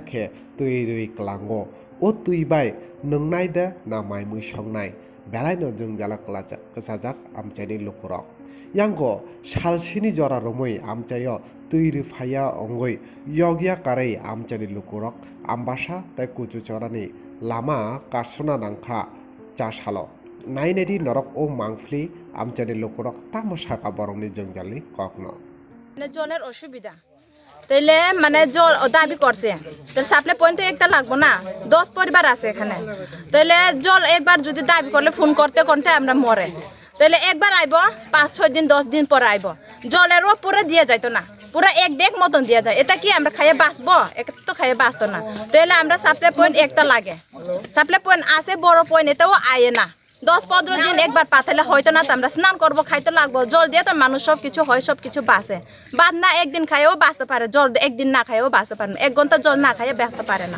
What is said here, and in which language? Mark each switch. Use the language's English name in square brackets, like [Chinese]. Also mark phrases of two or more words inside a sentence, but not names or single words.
[Kok Borok] खे tui रुई क्लांगो ओ tui बाय नोंनाय दे ना माय मुसंनाय बेलायनो जों जालक कसाजाक आमचायनि लुकुरक यांगो सालसेनि जरा रुमै आमचायाव tui रुफाया अंगै यगिया कारै आमचायनि लुकुरक आमबासा तै कुचु चरानि लामा कासुना नांखा चासालो नायनायदि नरक ओ मांफली आमचायनि लुकुरक तामसाका बरंनि जंजालनि ककनो [Bangla] জলের অসুবিধা তাইলে মানে জল দাবি করছে তাহলে সাপ্লাই পয়েন্ট তো একটা লাগবো না 10 পরিবার আছে এখানে তাইলে জল একবার যদি দাবি করলে ফোন করতে করতে আমরা মরে তাহলে একবার আইব 5-6 দিন 10 দিন পরে আইব জলেরও পুরো দিয়ে যাইতো না পুরো এক ডেক মতন দিয়ে যায় এটা কি আমরা খাইয়ে বাঁচবো এটা তো খাইয়ে বাঁচতো না তাহলে আমরা সাপ্লাই পয়েন্ট একটা লাগে সাপ্লাই পয়েন্ট আছে বড় পয়েন্ট এটাও আয়ে না 10-15 দিন একবার পাঠালে হয়তো না আমরা স্নান করবো খাইতে লাগবো জল দিয়ে তো মানুষ সব কিছু হয় সব কিছু বাঁচে বাদ না একদিন খাইয়েও বাঁচতে পারে জল একদিন না খাইয়েও বাঁচতে পারে না 1 ঘন্টা জল না খাইয়ে বাঁচতে পারে না